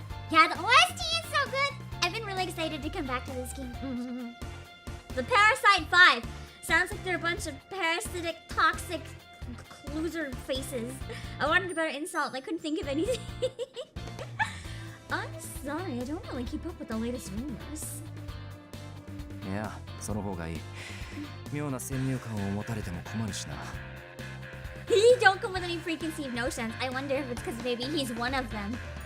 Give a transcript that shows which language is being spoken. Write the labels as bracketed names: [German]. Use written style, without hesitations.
[English] Yeah, the OST is so good. I've been really excited to come back to this game. The Parasite 5. Sounds like they're a bunch of parasitic, toxic loser faces. I wanted a better insult and I couldn't think of anything. I'm sorry, I don't really keep up with the latest rumors. [Japanese] Yeah, その方がいい。妙な先入観を持たれても困るしな。 [English] Don't come with any preconceived notions. I wonder if it's because maybe he's one of them.